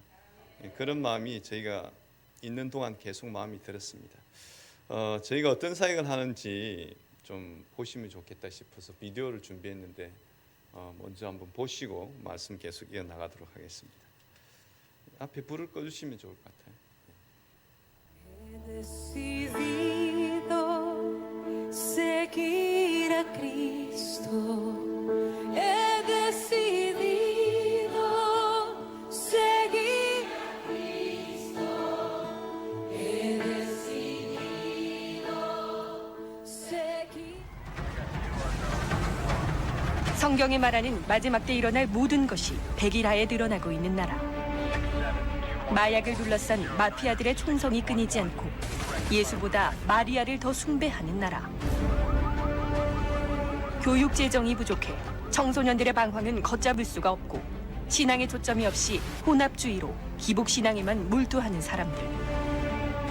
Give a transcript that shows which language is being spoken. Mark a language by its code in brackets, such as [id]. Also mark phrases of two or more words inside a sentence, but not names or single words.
[ko] 그런 마음이 저희가 있는 동안 계속 마음이 들었습니다. 저희가 어떤 사역을 하는지 좀 보시면 좋겠다 싶어서 비디오를 준비했는데 먼저 한번 보시고 말씀 계속 이어나가도록 하겠습니다. 앞에 불을 꺼주시면 좋을 것 같아요. [es] He decidido seguir a Cristo. He decidido seguir a Cristo. He decidido seguir. [ko] 성경이 말하는 마지막 때 일어날 모든 것이 백일하에 드러나고 있는 나라. 마약을 둘러싼 마피아들의 총성이 끊이지 않고 예수보다 마리아를 더 숭배하는 나라. 교육 재정이 부족해 청소년들의 방황은 걷잡을 수가 없고 신앙의 초점이 없이 혼합주의로 기복신앙에만 몰두하는 사람들.